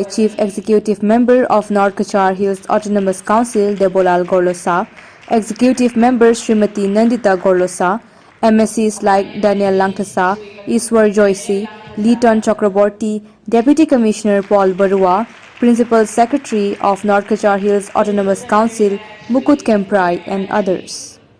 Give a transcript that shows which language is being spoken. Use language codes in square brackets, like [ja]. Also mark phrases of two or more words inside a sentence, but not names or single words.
[en] Chief Executive Member of North Cachar Hills Autonomous Council Debolal Gorlosa, Executive Members Srimati Nandita Gorlosa, MSCs like Daniel Langtasa, Iswar Joyce, Leeton Chakraborty, Deputy Commissioner Paul Barua, Principal Secretary of North Cachar Hills Autonomous Council Mukut Kemprai and others.